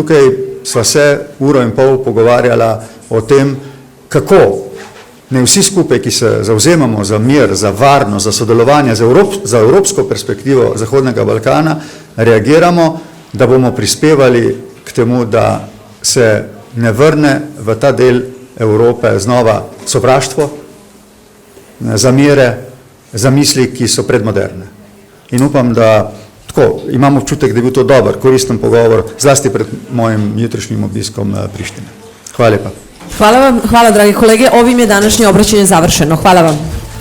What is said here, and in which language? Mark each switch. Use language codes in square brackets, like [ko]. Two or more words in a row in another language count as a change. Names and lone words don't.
[sl] Tukaj sva se 1,5 ure pogovarjala o tem, kako ne vsi skupaj, ki se zavzemamo za mir, za varnost, za sodelovanje, za evropsko perspektivo Zahodnega Balkana, reagiramo, da bomo prispevali k temu, da se ne vrne v ta del Evrope znova sovraštvo, zamere, zamisli, ki so predmoderne. In upam, da tako, imam občutek, da je bil to dober, koristen pogovor, zlasti pred mojim jutrišnjim obiskom Prištine. Hvala lepa. [sr] Hvala vam, hvala dragi kolege, ovim je današnje obraćanje završeno. Hvala vam.